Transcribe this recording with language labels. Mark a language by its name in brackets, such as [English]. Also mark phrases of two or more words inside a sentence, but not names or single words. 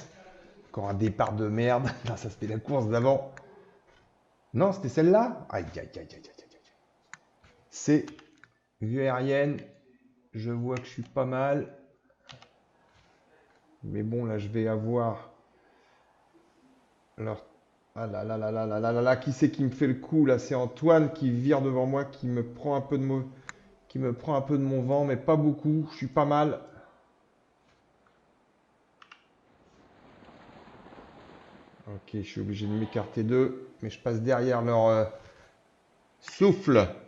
[French] Encore un départ de merde. Là, ça c'était la course d'avant. Non, c'était celle-là. Aïe, aïe, aïe, aïe, aïe, aïe. C'est vue aérienne. Je vois que je suis pas mal. Mais bon, là, je vais avoir leur. Ah là là là là là là là là, qui c'est qui me fait le coup là? C'est Antoine qui vire devant moi, qui me prend un peu de qui me prend un peu de mon vent, mais pas beaucoup. Je suis pas mal. Ok, je suis obligé de m'écarter d'eux, mais je passe derrière leur souffle.